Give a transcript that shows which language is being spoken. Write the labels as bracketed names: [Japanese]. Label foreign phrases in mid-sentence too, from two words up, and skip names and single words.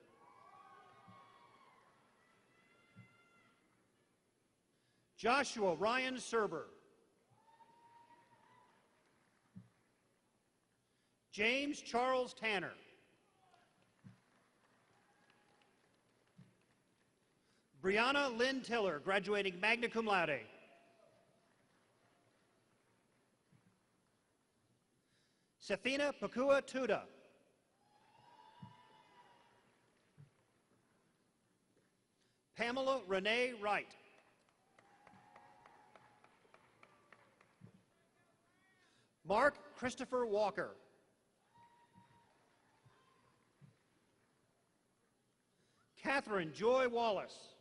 [English] Joshua Ryan Serber. James Charles Tanner. Brianna Lynn Tiller, graduating [Latin] magna cum laude. [English] Safina Pakua Tuda. Pamela Renee Wright. Mark Christopher Walker. Catherine Joy Wallace.